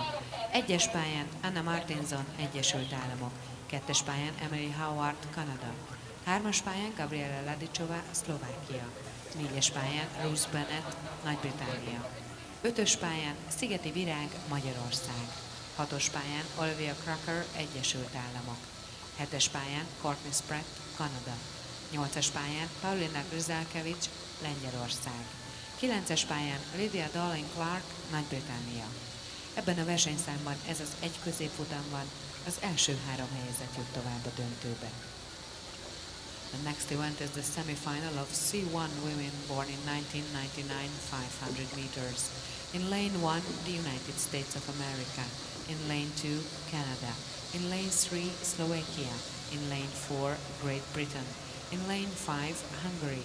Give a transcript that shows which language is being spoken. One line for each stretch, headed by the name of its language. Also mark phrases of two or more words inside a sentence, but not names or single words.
Hungarian: 1-es pályán Anna Martinson, Egyesült Államok, 2-es pályán Emily Howard, Kanada, 3-as pályán Gabriela Ladicsová, Szlovákia, 4-es pályán Ruth Bennett, Nagy-Britannia, 5-ös pályán Szigeti Virág, Magyarország, 6-os pályán Olivia Cracker, Egyesült Államok, 7-es pályán Courtney Spratt, Kanada, 8-as pályán Paulina Gryzelkevics, Lengyelország, 9-es pályán Lydia Darling-Clark, Nagy-Britannia. Ebben a versenyszámban ez az egy középfutamban az első 3 helyezett jut tovább a döntőbe.
English: The next event is the semi-final of C1 women born in 1999 500 meters. In lane 1, the United States of America. In lane 2, Canada. In lane 3, Slovakia. In lane 4, Great Britain. In lane 5, Hungary.